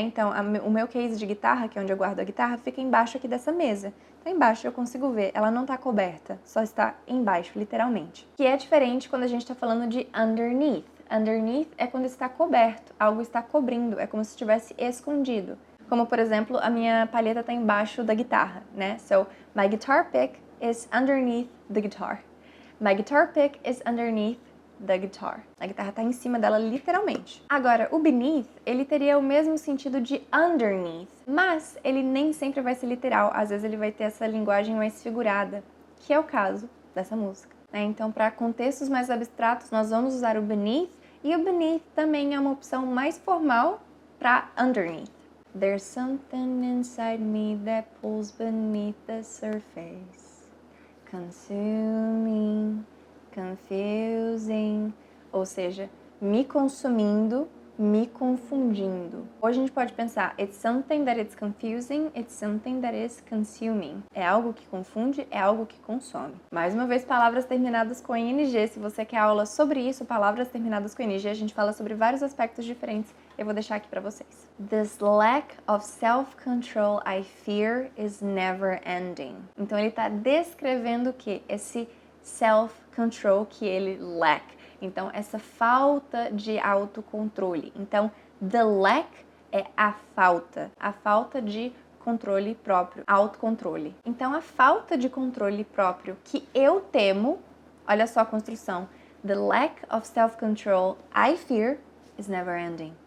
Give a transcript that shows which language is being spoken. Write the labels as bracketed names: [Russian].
[Portuguese] Então, o meu case de guitarra, que é onde eu guardo a guitarra, fica embaixo aqui dessa mesa. Então, embaixo eu consigo ver, ela não está coberta, só está embaixo, literalmente. Que é diferente quando a gente está falando de underneath. Underneath é quando está coberto, algo está cobrindo, é como se estivesse escondido. Como, por exemplo, a minha palheta está embaixo da guitarra, né? [English] So, my guitar pick is underneath the guitar. My guitar pick is underneath the guitar. [Portuguese] A guitarra está em cima dela, literalmente. Agora, o beneath, ele teria o mesmo sentido de underneath, mas ele nem sempre vai ser literal. Às vezes ele vai ter essa linguagem mais figurada, que é o caso dessa música, né? Então, para contextos mais abstratos, nós vamos usar o beneath, e o beneath também é uma opção mais formal para underneath. [English] There's something inside me that pulls beneath the surface, consuming, confusing, [Portuguese] ou seja, me consumindo, me confundindo. Hoje a gente pode pensar, [English] it's something that is confusing, it's something that is consuming. [Portuguese] É algo que confunde, é algo que consome. Mais uma vez, palavras terminadas com ING. Se você quer aula sobre isso, palavras terminadas com ING, a gente fala sobre vários aspectos diferentes. Eu vou deixar aqui para vocês. [English] This lack of self-control I fear is never ending. [Portuguese] Então ele está descrevendo o que? Esse self-control que ele lack. Então, essa falta de autocontrole. Então, the lack é a falta de controle próprio, autocontrole. Então, a falta de controle próprio que eu temo, olha só a construção, [English] the lack of self-control I fear is never ending.